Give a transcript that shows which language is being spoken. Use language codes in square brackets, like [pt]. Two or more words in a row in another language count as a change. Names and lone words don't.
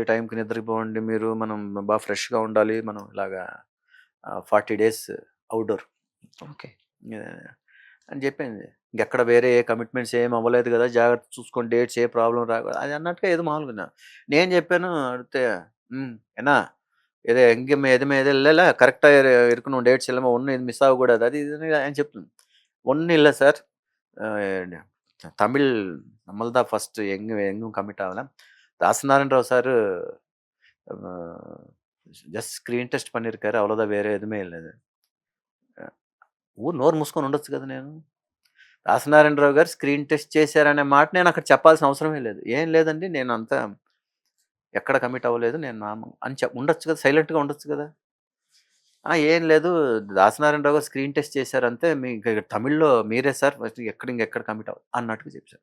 [te] టైంకి నిద్రకి పోండి మీరు. మనం ఫ్రెష్‌గా ఉండాలి. మనం ఇలాగా 40 [en] days outdoor [te] మొత్తం. ఓకే. ఆహ్, అని చెప్పింది. ఇంకెక్కడ వేరే ఏ కమిట్మెంట్స్ ఏమి అవ్వలేదు కదా! జాగ్రత్త చూసుకోండి. డేట్స్ ఏ ప్రాబ్లమ్ అది అన్నట్టుగా ఏదో మామూలుగా నేను చెప్పాను అడిగితే, [ta] "என்ன எங்கேயுமே எதுவுமே இது இல்லல்ல. கரெக்ட்டா இருக்கணும். டேட்ஸ் எல்லாமே ஒண்ணும் இது மிஸ் ஆகக்கூடாது." அது இதுன்னு [te] ఆయన చెప్తుంది. [ta] "ஒண்ணும் இல்ல சார். தமிழ் நம்மள் தான் ஃபர்ஸ்ட் எங்கும் கமிட் ஆகல. தாசநாராயண ராவ் சார் [en] just screen test [ta] பண்ணியிருக்காரு. அவ்வளோதான். வேற எதுவுமே இல்ல இது." [te] నోరు మూసుకొని ఉండొచ్చు కదా నేను. దాసనారాయణరావు గారు [en] screen test [te] చేశారనే మాట నేను అక్కడ చెప్పాల్సిన అవసరమే లేదు. "ఏం లేదండి. నేను అంతా ఎక్కడ కమిట్ అవ్వలేదు. నేను అని ఉండొచ్చు కదా! సైలెంట్‌గా ఉండొచ్చు కదా!" "ఏం లేదు. దాసనారాయణరావు గారు [en] screen test [te] చేశారంతే. మీకు తమిళ్‌లో మీరే [en] sir first [te] ఇంకెక్కడ కమిట్ అన్నట్టుగా చెప్పారు.